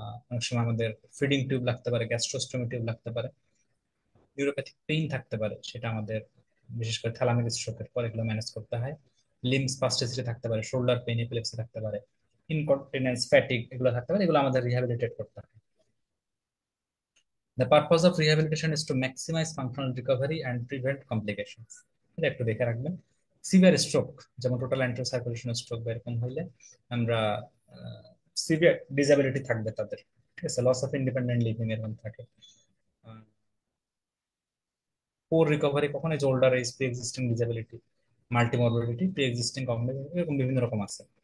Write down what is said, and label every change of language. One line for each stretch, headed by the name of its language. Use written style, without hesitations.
Bangla: অনেক সময় আমাদের ফিডিং টিউব লাগতে পারে, গ্যাস্ট্রোস্টমি টিউব লাগতে পারে, নিউরোপ্যাথিক পেইন থাকতে পারে, সেটা আমাদের বিশেষ করে থ্যালামিক স্ট্রোকের পর এগুলো ম্যানেজ করতে হয়। লিম্ব স্পাস্টিসিটি থাকতে পারে, শোল্ডার পেইন, এপিলেপসি থাকতে পারে, ইনকন্টিনেন্স, ফ্যাটিক এগুলো থাকতে পারে, এগুলো আমাদের রিহ্যাবিলিটেট করতে হয়।
English: The purpose of rehabilitation is to maximize functional recovery and prevent complications.
Bangla: এটা একটু দেখে রাখবেন। সিভিয়ার স্ট্রোক, যেমন টোটাল অ্যান্টিরো সার্কুলেশন স্ট্রোক বা এরকম হইলে আমরা সিভিয়ার ডিসএবিলিটি থাকবে তাদের। ঠিক আছে, লস অফ ইন্ডিপেন্ডেন্ট লিভিং এরকম থাকে। পোর রিকভারি কখন, এই যে older age, pre existing disability, মাল্টিমরবিডিটি, pre existing cognitive, এরকম বিভিন্ন রকম আছে।